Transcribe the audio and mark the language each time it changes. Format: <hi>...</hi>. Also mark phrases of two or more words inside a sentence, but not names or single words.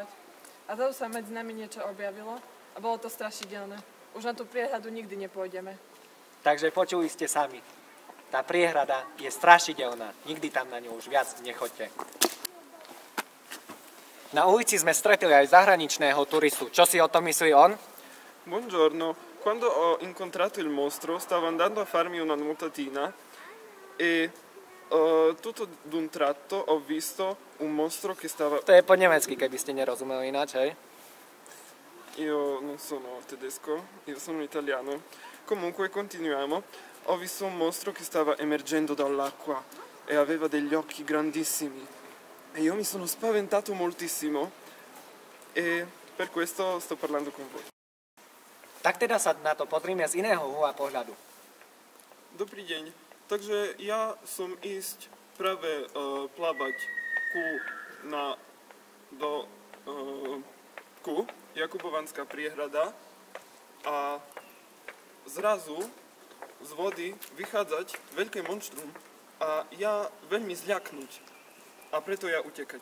<sk>A zrazu sa medzi nami niečo objavilo a bolo to strašidelné. Už na tú priehradu nikdy nepôjdeme. Takže počuli ste sami. Tá priehrada je strašidelná. Nikdy tam na ňu už viac nechoďte. Na ulici sme stretli aj zahraničného turistu. Čo si o tom myslí on?</sk> <it>Buongiorno, quando ho incontrato il mostro stavo andando a farmi una nuotatina e tutto d'un tratto ho visto un mostro che stava...</it> <sk>To je po nemecky, keby ste nerozumeli ináč, hej?</sk> <it>Io non sono tedesco, io sono italiano. Comunque continuiamo. Ho visto un mostro che stava emergendo dall'acqua e aveva degli occhi grandissimi. E io mi sono spaventato moltissimo e per questo sto parlando con voi.</it> <sk>Tak teda sa na to pozrime z iného uhla pohľadu. Dobrý deň. Takže ja som ísť práve plávať ku Jakubovanská priehrada a zrazu z vody vychádzať veľké monštrum a ja veľmi zľaknúť a preto ja utekať.</sk>